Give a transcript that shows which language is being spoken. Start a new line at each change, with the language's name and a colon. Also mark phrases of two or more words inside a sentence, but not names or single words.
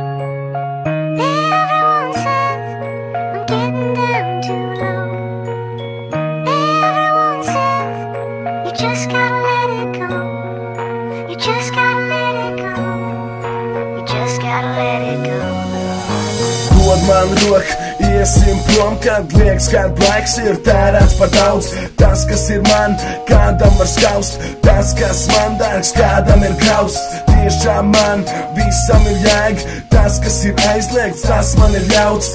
English: Everyone says I'm getting down too low. Everyone says you just gotta let it go. You just gotta let it go. You just gotta let it go.
Latvian: Dod man roku, iesim prom, kad liekas, kad laiks ir tērēts par daudz. Tas, kas ir man, kādam var skaust. Tas, kas man dārgs, kādam ir graus. Tiešām man visam ir jēga. Tas, kas ir aizliegts, tas man ir ļauts.